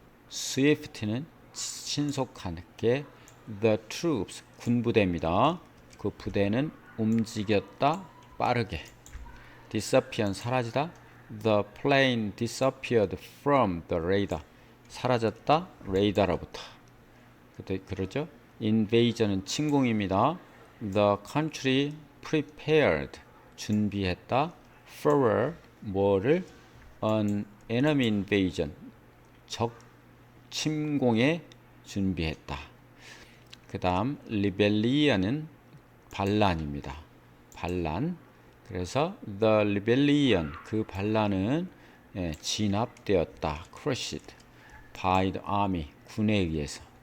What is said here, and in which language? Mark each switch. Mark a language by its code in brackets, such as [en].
[ko] swift는 신속하게. [en] the troops, [ko] 군부대입니다. 그 부대는 움직였다, 빠르게. disappear, 사라지다. [en] The plane disappeared from the radar. [ko] 사라졌다, 레이더로부터. 그러죠. invasion은 침공입니다. [en] The country prepared, [ko] 준비했다. for 뭐를? [en] An enemy invasion, [ko] 적 침공에 준비했다. 그 다음 rebellion은 반란입니다. 반란. 그래서 [en] the rebellion, [ko] 그 반란은 진압되었다. [en] crushed by the army, [ko] 군에 의해서.